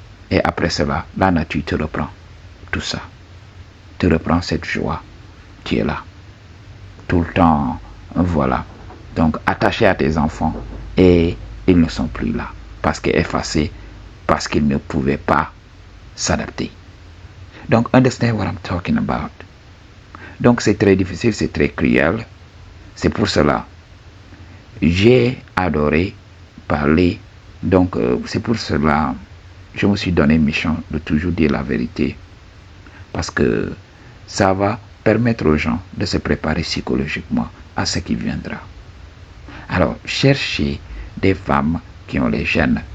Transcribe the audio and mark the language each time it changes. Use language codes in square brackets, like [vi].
[fr] Et après cela, la nature te reprend tout ça. Te reprend cette joie qui est là. Tout le temps, voilà. Donc, attaché à tes enfants et ils ne sont plus là. Parce qu'effacés, parce qu'ils ne pouvaient pas s'adapter. [en] Donc, understand what I'm talking about. [fr] Donc, c'est très difficile, c'est très cruel. C'est pour cela j'ai adoré parler. Donc, c'est pour cela je me suis donné mission de toujours dire la vérité. Parce que ça va permettre aux gens de se préparer psychologiquement à ce qui viendra. Alors, cherchez des femmes qui ont les gènes